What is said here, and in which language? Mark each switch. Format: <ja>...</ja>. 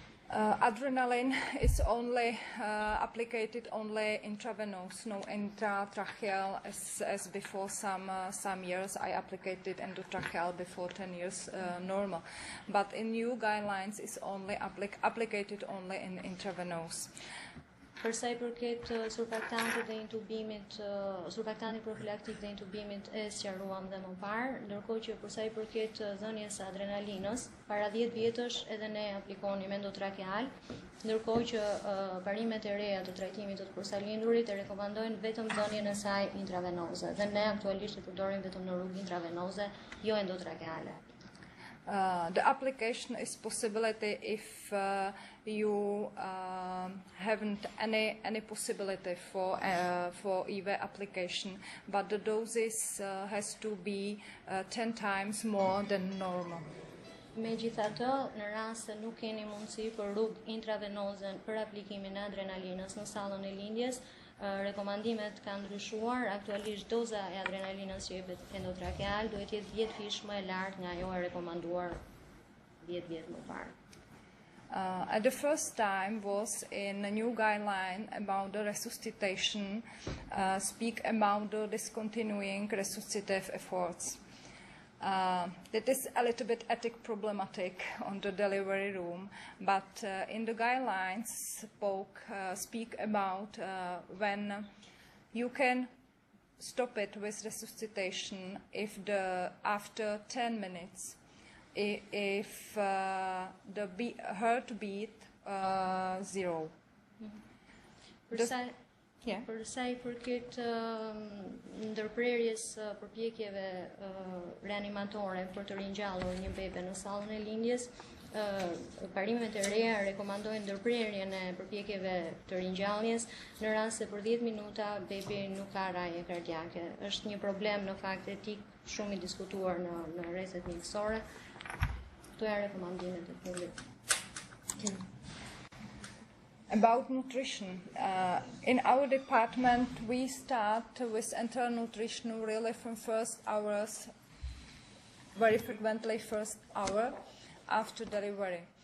<en>Adrenaline is only applied only intravenous, no intratracheal as before some years. I applied it endotracheal before 10 years normal, but in new guidelines is only applied only in intravenous.</en> <sq>Për sa I përket surfaktantit dhe intubimit, surfaktanti profilaktik dhe intubimit e sqaruam dhe më parë, ndërkohë që për sa I përket dhënies së adrenalinës, para 10 vjetësh edhe ne aplikonim endotrakeal, ndërkohë që parimet e reja të trajtimit të përsalindurit e rekomandojnë vetëm dhënien e saj intravenoze dhe ne aktualisht e përdorim vetëm në rrugë intravenoze, jo endotrakeale.</sq> <en>The application is possibility if you haven't any possibility for IV application, but the doses has to be 10 times more than normal.</en> <sq>Megjithatë, në rast se nuk keni mundësi për rrugë intravenoze për aplikimin e adrenalinës në sallën e lindjes, rekomandimet kanë ndryshuar. Aktualisht doza e adrenalinës që jepet endotrakeal duhet jetë 10 fish më e lartë nga ajo e rekomanduar 10 vjet më parë.</sq> <en>At the first time was in a new guideline about the resuscitation, speak about the discontinuing resuscitative efforts. That is a little bit ethic problematic on the delivery room, but in the guidelines speak about when you can stop it with resuscitation if after 10 minutes if the heartbeat 0.</en> <sq>Për sa I përket ndërprerjes përpjekjeve reanimatore për të ringjallur një bebe në sallën e lindjes, parimet e reja rekomandojnë ndërprerjen e përpjekjeve të ringjalljes në rast se për 10 minuta bebi nuk ka raje kardiake. Është një problem në fakt etik shumë I diskutuar në rrethet mjekësore. Këto janë rekomandimet e fundit.</sq> <en>About nutrition, in our department we start with enteral nutrition really from first hours, very frequently first hour after delivery.</en>